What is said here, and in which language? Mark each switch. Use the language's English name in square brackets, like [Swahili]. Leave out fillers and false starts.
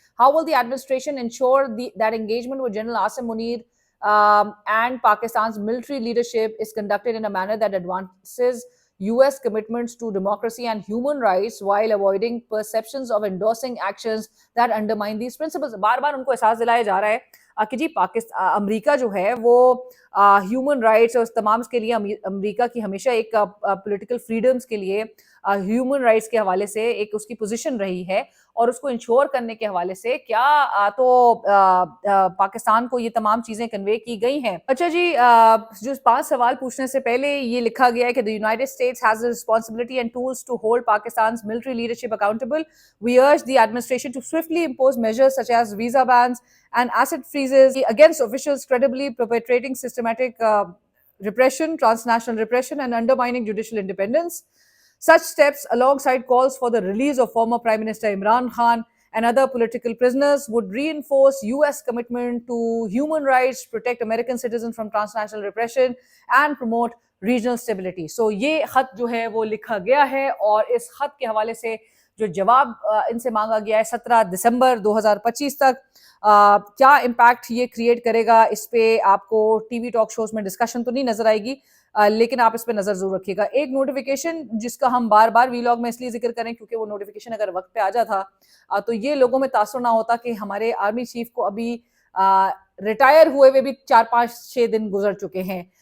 [English] How will the administration ensure that engagement with General Asim Munir and Pakistan's military leadership is conducted in a manner that advances US commitments to democracy and human rights while avoiding perceptions of endorsing actions that undermine these principles? [Urdu] بار بار ان کو احساس دلایا جا رہا ہے کہ جی امریکہ جو ہے وہ ہیومن رائٹس اور تمام کے لیے, امریکہ کی ہمیشہ ایک پولیٹیکل فریڈمز کے لیے ہیومن رائٹس کے حوالے سے ایک اس کی پوزیشن رہی ہے, اور اس کو انشور کرنے کے حوالے سے کیا تو پاکستان کو یہ تمام چیزیں کنوے کی گئی ہیں. اچھا جی, جو 5 سوال پوچھنے سے پہلے یہ لکھا گیا ہے کہ [English] the United States has the responsibility and tools to hold Pakistan's military leadership accountable. We urge the administration to swiftly impose measures such as visa bans and asset freezes against officials credibly perpetrating systematic repression, transnational repression and undermining judicial independence. Such steps, alongside calls for the release of former Prime Minister Imran Khan and other political prisoners, would reinforce US commitment to human rights, protect American citizens from transnational repression and promote regional stability. [Urdu] So یہ خط جو ہے وہ لکھا گیا ہے, اور اس خط کے حوالے سے جو جواب ان سے مانگا گیا ہے 17 دسمبر 2025 تک, کیا امپیکٹ یہ کریٹ کرے گا, اس پہ آپ کو ٹی وی ٹاک شوز میں ڈسکشن تو نہیں نظر آئے گی, لیکن آپ اس پہ نظر ضرور رکھیے گا. ایک نوٹیفیکیشن جس کا ہم بار بار ویلاگ میں اس لیے ذکر کریں کیونکہ وہ نوٹیفیکیشن اگر وقت پہ آ جاتا تو یہ لوگوں میں تاثر نہ ہوتا کہ ہمارے آرمی چیف کو ابھی ریٹائر ہوئے بھی 4-5-6 دن گزر چکے ہیں.